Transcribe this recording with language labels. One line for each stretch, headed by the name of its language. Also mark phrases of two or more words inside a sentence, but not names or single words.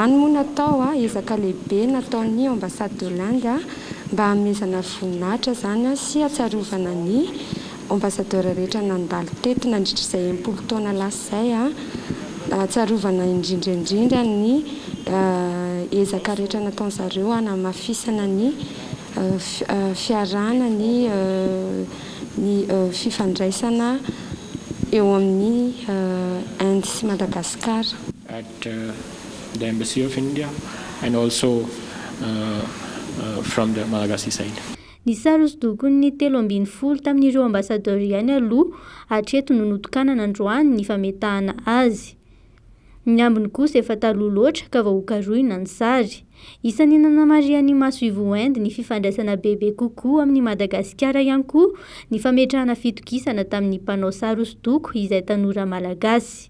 Malagasy: Any moa natao ezaka lehibe nataon'ny
French: ambassade de l'Inde
Malagasy: mba hamezana voninahitra zany sy hatsarovana ny ambassadeur rehetra nandalo teto nandritra izay 80 taona lasa izay hatsarovana indrindra ny ezaka rehetra nataon'zareo hanamafisana ny fiarana ny fifandraisana eo amin'ny Inde sy Madagasikara.
English: At the Embassy of India and also from the Malagasy side.
Malagasy: Ny sary hosodoko ny 70 tamin'ireo ambasador ihany aloha hatreto no notokanana androany ny fametahana azy. Ny ambiny kosa efa taloha loatra ka vahoakaroina ny sary. Isan'ny nanamarian'ny masoivo Inde ny fifandraisana bebe kokoa amin'ny Madagasikara ihany koa ny fametrahana fitokisana tamin'ny mpanao sary hosodoko izay tanora malagasy.